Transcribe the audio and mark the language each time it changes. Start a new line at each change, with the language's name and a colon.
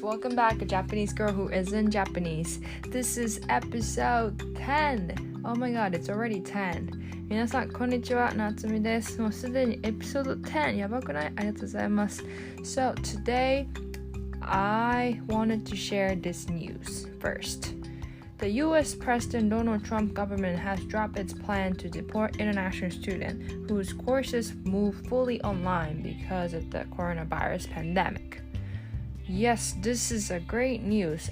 English: Welcome back, a Japanese girl who isn't Japanese. This is episode 10. Oh my god, it's already 10.
Japanese: 皆さん、こんにちは、なつみです。もうすでにエピソード10。やばくない？ありがとうございます。
English: So, today, I wanted to share this news first. The U.S. President Donald Trump government has dropped its plan to deport international students whose courses move fully online because of the coronavirus pandemic.Yes, this is a great news.